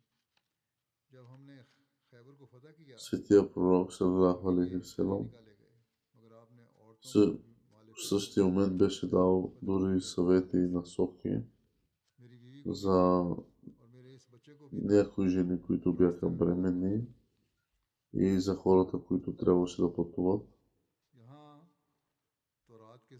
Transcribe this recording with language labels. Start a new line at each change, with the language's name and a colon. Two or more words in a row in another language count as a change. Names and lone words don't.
Urdu: جب ہم نے خیبر کو فتح کیا
Bulgarian: Светия пророк
Arabic: صلى الله عليه وسلم
Urdu: مگر آپ نے عورتوں
Bulgarian: в същия момент беше дал дори съвети и насоки за някои жени, които бяха бременни, и за хората, които трябваше да пътуват.